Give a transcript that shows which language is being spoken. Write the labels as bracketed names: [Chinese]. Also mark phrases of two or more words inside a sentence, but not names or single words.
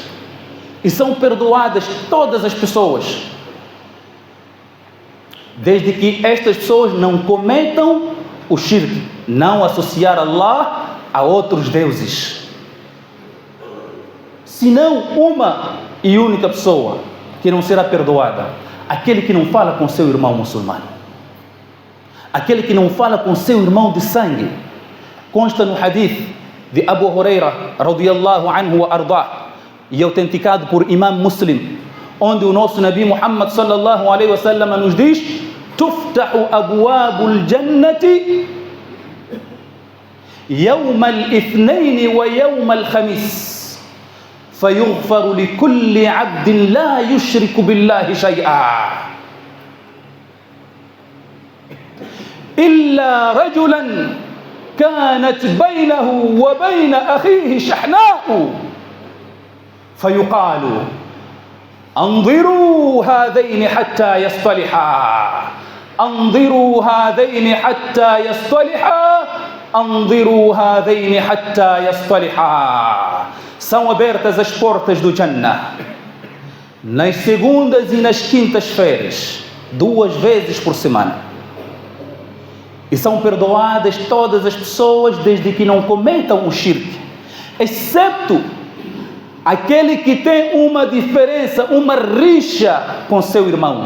[Portuguese] E são perdoadas todas as pessoas, desde que estas pessoas não cometam o shirk, não associar Allah a outros deuses. Senão uma e única pessoa que não será perdoada: aquele que não fala com seu irmão muçulmano, aquele que não fala com seu irmão de sangue. Consta no hadith de Abu Huraira [Arabic] رضي الله عنه وأرضاه, [Portuguese] e autenticado por Imam Muslim, onde o nosso Nabi Muhammad [Arabic] صلى الله عليه وسلم [Portuguese] nos diz: [Arabic] تفتح أبواب الجنة يوم الاثنين ويوم الخميس فيغفر لكل عبد لا يشرك بالله شيئا إلا رجلا كانت بينه وبين أخيه شحناء فيقال أنظروا هذين حتى يصطلحا أنظروا هذين حتى يصطلحا أنظروا هذين حتى يصطلحا. [Portuguese] São abertas as portas do Jannah nas segundas e nas quintas-feiras, 2 vezes por semana. E são perdoadas todas as pessoas desde que não cometam o shirk, excepto aquele que tem uma diferença, uma rixa com seu irmão.